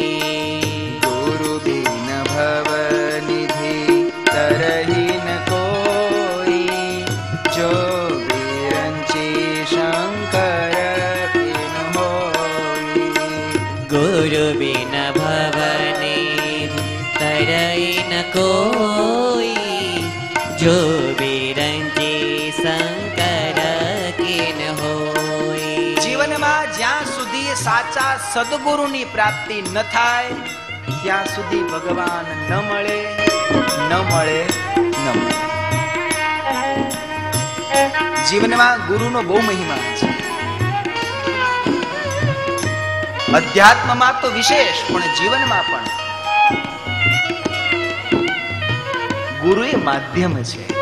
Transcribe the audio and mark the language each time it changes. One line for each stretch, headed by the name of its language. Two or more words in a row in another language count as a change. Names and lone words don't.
Awadhi: गुरु बिन भव निधि तरहि न कोई, जो बिरंची शंकर की न होय। गुरु बिन भव निधि तरहि न कोई, जो बिरंची शंकर की न होय।
Gujarati: જીવનમાં જ્યાં સુધી સાચા સદગુરુની પ્રાપ્તિ ન થાય ત્યાં સુધી ભગવાન ન મળે, ન મળે, ન મળે. જીવનમાં ગુરુનો બહુ મહિમા છે. અધ્યાત્મમાં તો વિશેષ, પણ જીવનમાં પણ ગુરુ એ માધ્યમ છે.